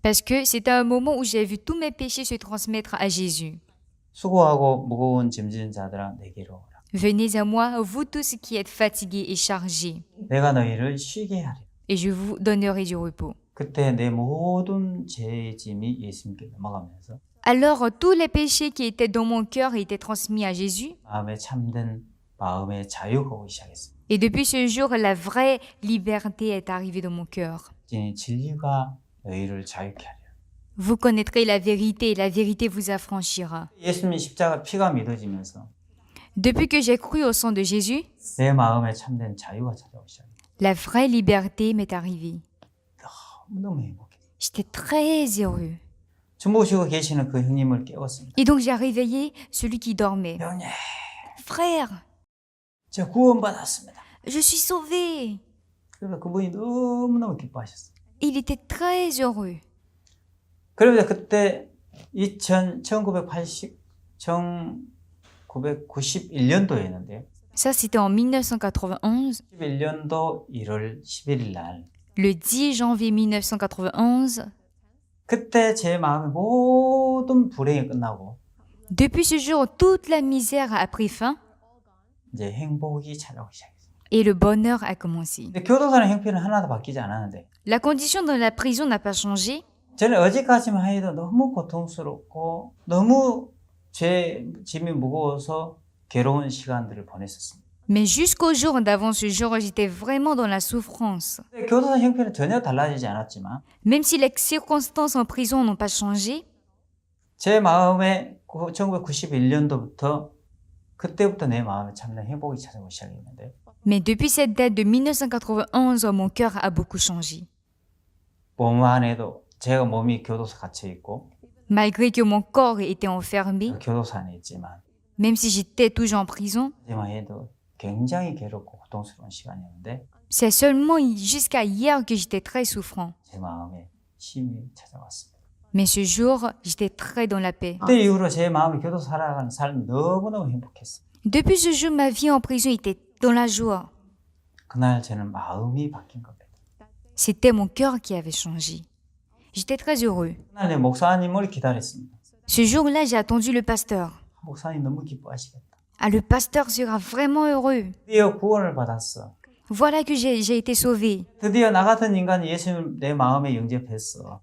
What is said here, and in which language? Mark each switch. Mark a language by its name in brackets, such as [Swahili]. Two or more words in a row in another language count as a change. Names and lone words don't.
[French] Parce que c'était un moment où j'ai vu tous mes péchés se transmettre à Jésus. [Korean] 수고하고 무거운 짐진 자들아 내게로 오라. [French] Venez à moi, vous tous qui êtes fatigués et chargés, [Korean] 내가 너희를 쉬게 하리라. [French] et je vous donnerai du repos. [Korean] 그때 내 모든 죄의 짐이 예수님께 넘어가면서 [French] Alors tous les péchés qui étaient dans mon cœur étaient transmis à Jésus. [Korean] 마음에 참된 마음의 자유가 오기 시작했습니다. [French] Et depuis ce jour, la vraie liberté est arrivée dans mon cœur. [Korean] 진리가 너희를 자유케 하리라. [French] Vous connaîtrez la vérité et la vérité vous affranchira. [Korean] 예수님 십자가 피가 믿어지면서 [French] Depuis que j'ai cru au sang de Jésus, [Korean] 내 마음에 참된 자유가 찾아오기 시작합니다. [French] la vraie liberté m'est arrivée. [Korean] 너무 행복해. [French] J'étais très heureux. [Korean] 주무시고 계시는 그 형님을 깨웠습니다. [French] Et donc j'ai réveillé celui qui dormait. [Korean] 형님, [French] Frère, [Korean] 저 구원받았습니다. [French] je suis sauvé. [Korean] 그래서 그분이 너무너무 기뻐하셨어요. [French] Il était très heureux. [Korean] 그러면서 그때 1991년도였는데요. [French] Ça, c'était en 1991. [Korean] 11년도 1월 11일 날. [French] Le 10 janvier 1991, [Korean] 그때 제 마음의 모든 불행이 끝나고 [French] depuis ce jour, toute la misère a pris fin [Korean] 이제 행복이 찾아오기 시작했어요. [French] et le bonheur a commencé. [Korean] 근데 교도소는 형편은 하나도 바뀌지 않았는데 [French] La condition dans la prison n'a pas changé. [Korean] 저는 어제까지만 해도 너무 고통스럽고 너무 죄 짐이 무거워서 괴로운 시간들을 보냈었습니다. [French] Mais jusqu'au jour d'avant ce jour, j'étais vraiment dans la souffrance. [Korean] 근데 교도소 형편은 전혀 달라지지 않았지만 [French] Même si les circonstances en prison n'ont pas changé, [Korean] 제 마음에 1991년도부터 그때부터 내 마음에 참된 행복이 찾아오기 시작했는데 [French] mais depuis cette date de 1991, mon cœur a beaucoup changé. [Korean] 몸 안에도 제가 몸이 교도소 갇혀 있고 [French] Malgré que mon corps était enfermé, [Korean] 교도소 안에 있지만 [French] même si j'étais toujours en prison, [Korean] 하지만 해도 굉장히 괴롭고 고통스러운 시간이었는데 [French] c'est seulement jusqu'à hier que j'étais très souffrant. [Korean] 제 마음에 쉼이 찾아왔습니다. [French] Mais ce jour, j'étais très dans la paix. [Korean] 그때 이후로 제 마음이 교도소 살아가는 삶이 너무너무 행복했어요. [French] Depuis ce jour, ma vie en prison était dans la joie. [Korean] 그날 저는 마음이 바뀐 겁니다. [French] C'était mon cœur qui avait changé. J'étais très heureux. [Korean] 그날 내 목사님을 기다렸습니다. [French] Ce jour-là, j'ai attendu le pasteur. [Korean] 목사님 너무 기뻐하시겠다. [French] Ah, le pasteur sera vraiment heureux. [Korean] 드디어 구원을 받았어. [French] Voilà que j'ai été sauvé. [Korean] 드디어 나 같은 인간이 예수님 내 마음에 영접했어.